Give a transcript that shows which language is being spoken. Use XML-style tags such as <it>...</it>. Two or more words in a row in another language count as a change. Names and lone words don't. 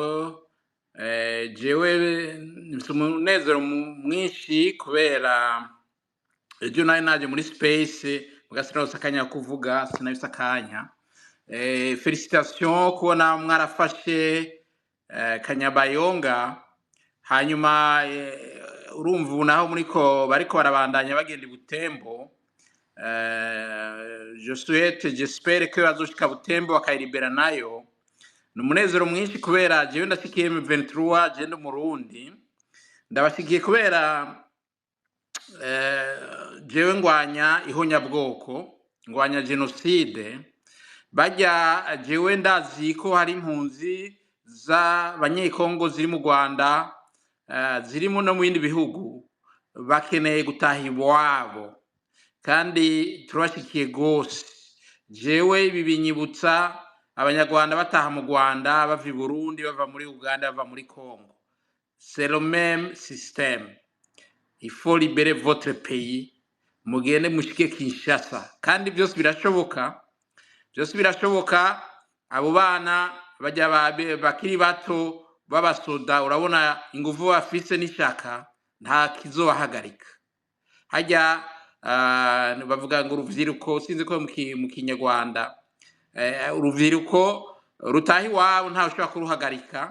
<rn>Jewe nifite umunezero mwinshi kubera ejo naje muri space mugasinaho sakanya kuvuga sinabisa akanya. Félicitations kubona mwarafashe Kanyabayonga, hanyuma urumva ubu naho bariko barabandanya bagenda i Butembo.</rn> <fr>J'espère que</fr> <rn>bazoshika Butembo bakayiribera nayo. Ni umunezero mwinshi kubera jewe ndashikiye M23 je ndo Murundi. Ndabashikiye kubera jewe ngwanya ihonyabwoko, ngwanya genocide. Bajya jewe ndazi ko hari impunzi z'abanyekongo ziri mu Rwanda, zirimo no mu bindi bihugu bakeneye gutaha iwabo, kandi turabashikiye gose. Jewe ibi binyibutsa abanyarwanda bataha mu Rwanda bava i Burundi, bava muri Uganda, bava muri Congo.</rn> <fr>C'est le même système. Il faut libérer votre pays,</fr> <rn>mugende mushike Kinshasa, kandi byose birashoboka. Byose birashoboka. Abo bana bajya bakiri bato babasoda, urabona ingufu bafise n'ishaka, nta kizobahagarika. Hajya bavuga ngo uruvyiruko, sinzi ko mu Kinyarwanda, uruvyiruko rutaha iwabo ntawe ushobora kuruhagarika.</rn>